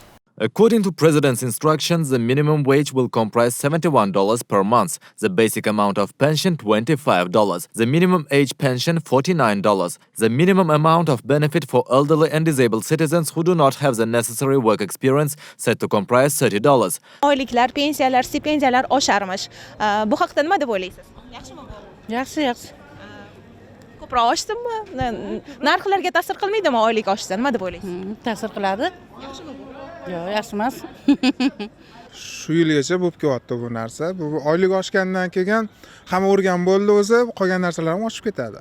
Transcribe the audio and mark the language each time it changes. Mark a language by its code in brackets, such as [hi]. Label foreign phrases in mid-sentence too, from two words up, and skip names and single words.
[en] According to President's instructions, the minimum wage will comprise $71 per month, the basic amount of pension $25, the minimum age pension $49, the minimum amount of benefit for elderly and disabled citizens who do not have the necessary work experience set to comprise $30. [uz] Oyliklar, pensiyalar, stipendiyalar osharmish. Bu haqda nima deb o'ylaysiz? Yaxshimi bu? Yaxshi. Ko'proq oshdimi? Narxlarga ta'sir qilmaydimi oylik oshsa? Nima deb o'ylaysiz? Ta'sir qiladi. Yaxshimi bu? Yo'q, yaxshi emas. Shu yilgacha bo'lib kelyapti bu narsa. Bu oylik oshgandan keyin hamma o'rgan bo'ldi o'zi, qolgan narsalar ham oshib ketadi.